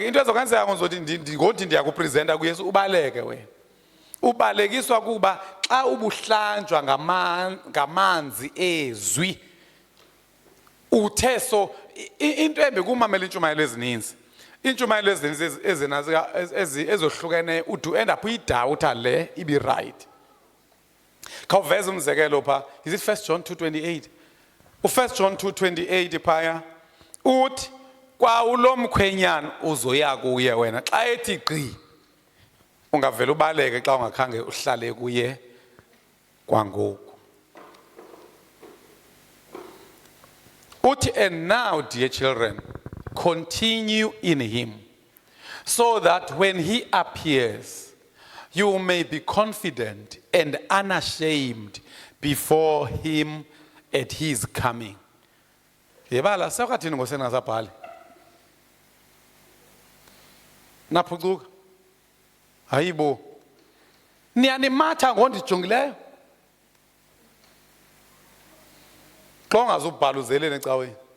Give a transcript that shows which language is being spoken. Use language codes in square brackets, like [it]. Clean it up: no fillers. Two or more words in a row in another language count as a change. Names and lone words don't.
[xh] Into ezokwenzeka ngothi ndiyakupresenta kuYesu ubaleke wena. Ubalekiswa kuba xa ubuhlanjwa ngamanzi ezwi uthe. So into embi kumamela intshumayelo ezininzi. Intshumayelo ezininzi ezohlukene udu [en] end up [xh] uyidawutha le ibi right. Khawuveze umzekelo pha, [en] is it 1 John 2:28? [xh] U1 John 2:28 phaya uthi kwaulo mkhwenyana uzoya kuye wena xa ethi gqi ungavela ubaleke xa ungakhange uhlale kuye kwangoku. Uthi, [en] and now dear children, continue in him, so that when he appears, you may be confident and unashamed before him at his coming. [xh] Yebala sakathini ngosengasabhali. Naphucuka. Hayibo. Niyanimatha ngondijongileyo. Xa ungazubhala uzelele ecaweni.